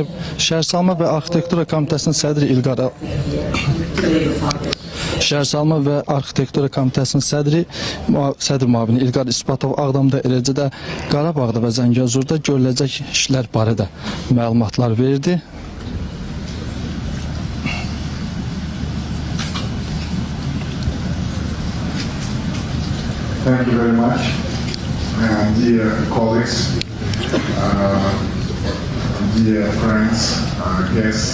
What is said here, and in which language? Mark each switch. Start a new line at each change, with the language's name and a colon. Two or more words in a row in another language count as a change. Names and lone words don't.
Azerbaijani: Şəhərsalma və Arxitektura Komitəsinin sədri Şəhərsalma və Arxitektura Komitəsinin sədr müavini İlqar İsbatov Ağdamda, eləcə də Qarabağda və Zəngəzurda görüləcək işlər barədə məlumatlar verdi.
English: Thank you very much, dear colleagues, dear friends, guests.